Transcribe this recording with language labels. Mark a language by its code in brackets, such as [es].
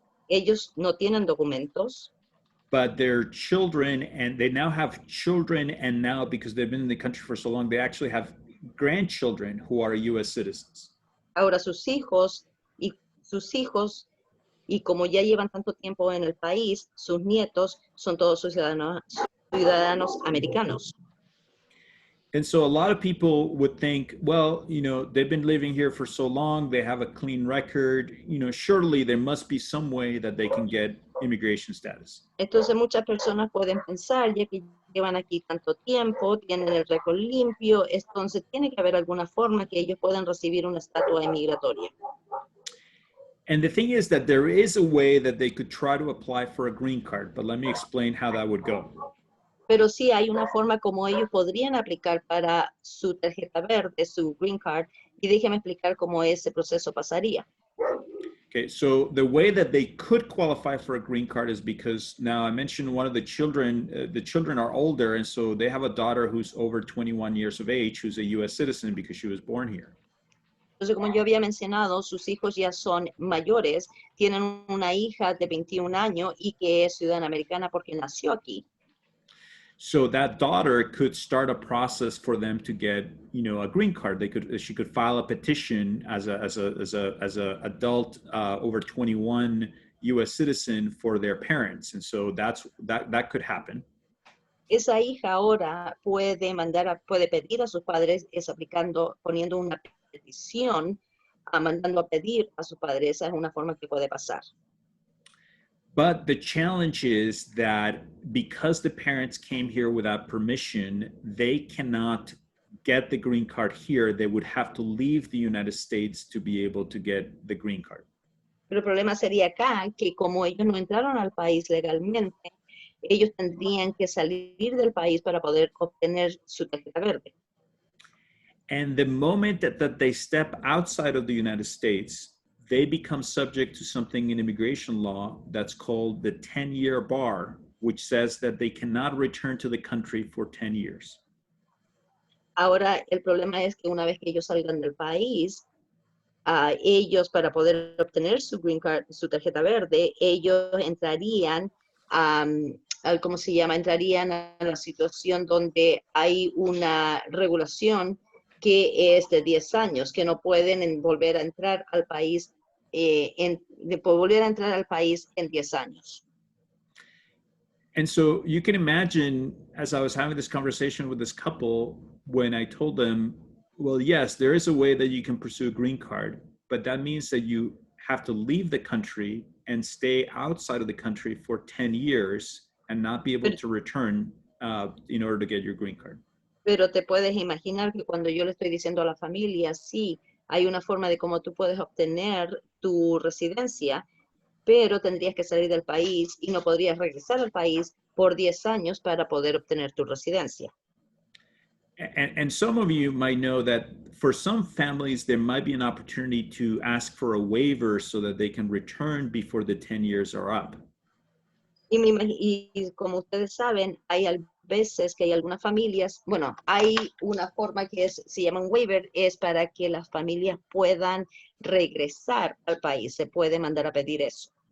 [es] Ellos no tienen documentos, [en] but their children, and they now have children, and now because they've been in the country for so long, they actually have grandchildren who are U.S. citizens. [es] Ahora sus hijos, y como ya llevan tanto tiempo en el país, sus nietos son todos ciudadanos americanos. [en] And so a lot of people would think, well, you know, they've been living here for so long, they have a clean record, you know, surely there must be some way that they can get immigration status. [es] Entonces muchas personas pueden pensar, ya que llevan aquí tanto tiempo, tienen el récord limpio, entonces tiene que haber alguna forma que ellos puedan recibir una estatua migratoria. [en] And the thing is that there is a way that they could try to apply for a green card, but let me explain how that would go. [es] Pero sí hay una forma como ellos podrían aplicar para su tarjeta verde, su green card, y déjeme explicar cómo ese proceso pasaría. [en] Okay, so the way that they could qualify for a green card is because now I mentioned one of the children are older, and so they have a daughter who's over 21 years of age, who's a U.S. citizen because she was born here. [es] Entonces, como yo había mencionado, sus hijos ya son mayores, tienen una hija de 21 años y que es ciudadana americana porque nació aquí. [en] So that daughter could start a process for them to get, a green card. She could file a petition as a adult over 21 U.S. citizen for their parents, and so that could happen. [es] Esa hija ahora puede pedir a sus padres, poniendo una petición, mandando a pedir a sus padres. Esa es una forma que puede pasar. [en] But the challenge is that because the parents came here without permission, they cannot get the green card here. They would have to leave the United States to be able to get the green card. [es] Pero el problema sería acá que como ellos no entraron al país legalmente, ellos tendrían que salir del país para poder obtener su tarjeta verde. [en] And the moment that they step outside of the United States, they become subject to something in immigration law that's called the 10-year bar, which says that they cannot return to the country for 10 years. [es] Ahora, el problema es que una vez que ellos salgan del país, ellos para poder obtener su green card, su tarjeta verde, ellos entrarían ¿cómo se llama? Entrarían a la situación donde hay una regulación que es de 10 años, que no pueden volver a entrar al país, volver a entrar al país en 10 años. [en] And so you can imagine, as I was having this conversation with this couple, when I told them, well, yes, there is a way that you can pursue a green card, but that means that you have to leave the country and stay outside of the country for 10 years and not be able to return in order to get your green card. [es] Pero te puedes imaginar que cuando yo le estoy diciendo a la familia, sí, hay una forma de cómo tú puedes obtener tu residencia, pero tendrías que salir del país y no podrías regresar al país por 10 años para poder obtener tu residencia. [en] And some of you might know that for some families, there might be an opportunity to ask for a waiver so that they can return before the 10 years are up. [es] Y como ustedes saben, hay veces que hay algunas familias, bueno, hay una forma que se llama un waiver, es para que las familias puedan regresar al país, se puede mandar a pedir eso.